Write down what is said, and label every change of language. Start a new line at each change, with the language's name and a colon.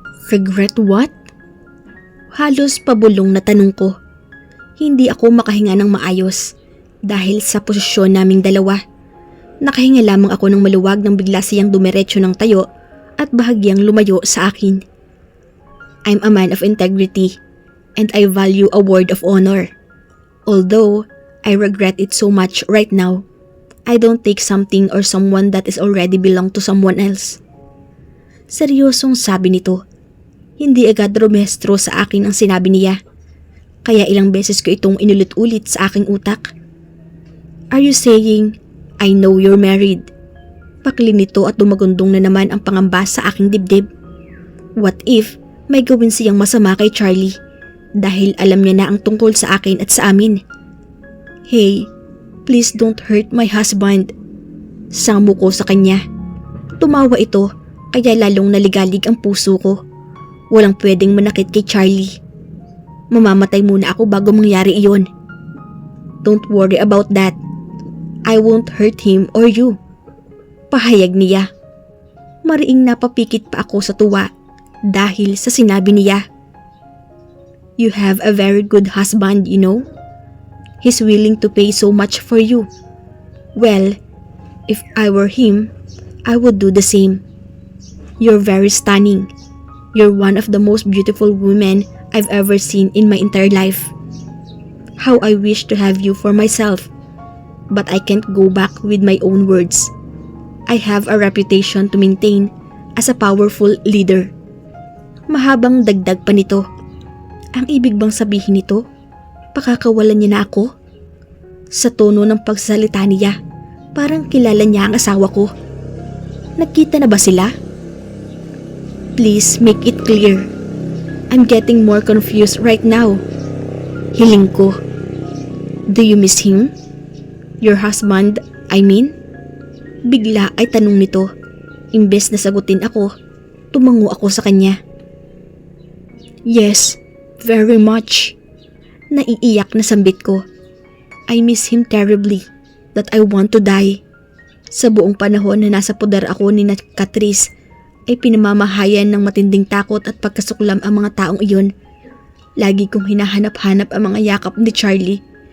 English: Regret what?
Filipino: Halos pabulong na tanong ko. Hindi ako makahinga ng maayos dahil sa posisyon naming dalawa. Nakahinga lamang ako ng maluwag nang bigla siyang dumiretso ng tayo at bahagyang lumayo sa akin.
English: I'm a man of integrity and I value a word of honor. Although I regret it so much right now, I don't take something or someone that is already belong to someone else.
Filipino: Seryosong sabi nito. Hindi agad rumestro sa akin ang sinabi niya. Kaya ilang beses ko itong inulit-ulit sa aking utak.
English: Are you saying, I know you're married?
Filipino: Pakli nito at dumagundong na naman ang pangamba sa aking dibdib.
English: What if
Filipino: may gawin siyang masama kay Charlie? Dahil alam niya na ang tungkol sa akin at sa amin.
English: Hey, please don't hurt my husband.
Filipino: Samo ko sa kanya. Tumawa ito kaya lalong naligalig ang puso ko. Walang pwedeng manakit kay Charlie. Mamamatay muna ako bago mangyari iyon.
English: Don't worry about that. I won't hurt him or you.
Filipino: Pahayag niya. Mariing napapikit pa ako sa tuwa dahil sa sinabi niya.
English: You have a very good husband, you know. He's willing to pay so much for you. Well, if I were him, I would do the same. You're very stunning. You're one of the most beautiful women I've ever seen in my entire life. How I wish to have you for myself. But I can't go back with my own words. I have a reputation to maintain as a powerful leader.
Filipino: Mahabang dagdag pa nito. Ang ibig bang sabihin nito? Pakakawalan niya na ako? Sa tono ng pagsasalita niya, parang kilala niya ang asawa ko. Nagkita na ba sila?
English: Please make it clear. I'm getting more confused right now.
Filipino: Hiling ko.
English: Do you miss him? Your husband, I mean?
Filipino: Bigla ay tanong nito. Imbes na sagutin ako, tumango ako sa kanya.
English: Yes, very much.
Filipino: Naiiyak na sambit ko.
English: I miss him terribly, that I want to die.
Filipino: Sa buong panahon na nasa poder ako ni Catrice, ay pinamamahayan ng matinding takot at pagkasuklam ang mga taong iyon. Lagi kong hinahanap-hanap ang mga yakap ni Charlie.